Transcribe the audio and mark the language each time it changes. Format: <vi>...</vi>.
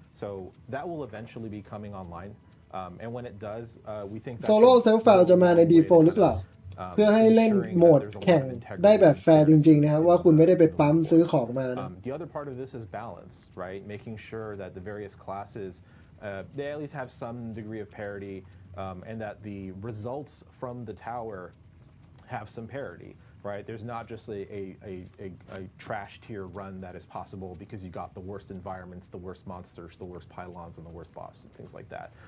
<en>So that will eventually be coming online, and when it does, we think that</en> <th>โซโล่เซลฟ์ฟาวจะมาใน default หรือเปล่า เพื่อให้เล่นโหมดแข่งได้แบบแฟร์จริงๆนะครับว่าคุณไม่ได้ไปปั๊มซื้อของมานะ</th> <en>The other part of this is balance, right? Making sure that the various classes they at least have some degree of parity, and that the results from the tower have some parity, right? There's not just a trash tier run that is possible because you got the worst environments, the worst monsters, the worst pylons, and the worst boss, and things like that.</en>